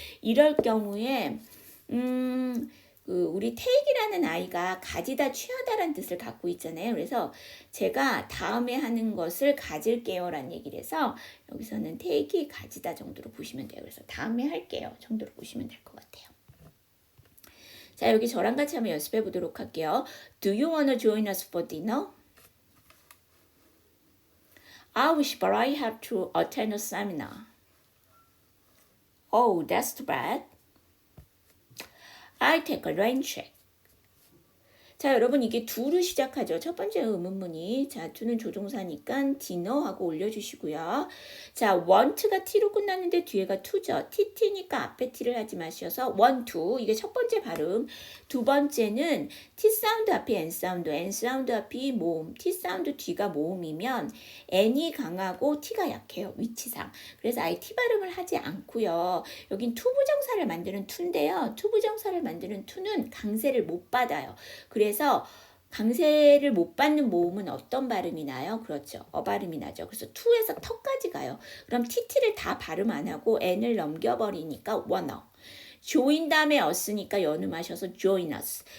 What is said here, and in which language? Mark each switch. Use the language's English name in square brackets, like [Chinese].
[Korean] 이럴 경우에 우리 테이크라는 아이가 가지다 취하다라는 뜻을 갖고 있잖아요. 그래서 제가 다음에 하는 것을 가질게요 라는 얘기를 해서 여기서는 테이크 가지다 정도로 보시면 돼요. 그래서 다음에 할게요 정도로 보시면 될 것 같아요. 자, 여기 저랑 같이 한번 연습해 보도록 할게요. [English] Do you wanna join us for dinner? I wish, but I have to attend a seminar. Oh, that's too bad. I take a rain check. [Korean] 자, 여러분 이게 do로 시작하죠. 첫 번째 의문문이. 자, do는 조동사니까 dinner하고 올려주시고요. 자, want가 t로 끝났는데 뒤에가 to죠. tt니까 앞에 t를 하지 마셔서 [English] want to. [Korean] 이게 첫 번째 발음. 두 번째는 t 사운드 앞이 n 사운드, n 사운드 앞이 모음, t 사운드 뒤가 모음이면 n이 강하고 t가 약해요. 위치상. 그래서 아예 t 발음을 하지 않고요. 여긴 투부정사를 만드는 to인데요. 투부정사를 만드는 to는 강세를 못 받아요. 그래서 강세를 못 받는 모음은 어떤 발음이 나요? 그렇죠. 발음이 나죠. 그래서 to에서 터까지 가요. 그럼 tt를 다 발음 안 하고 n을 넘겨버리니까 wanna. join 다음에 us니까 연음하셔서 [English] join us.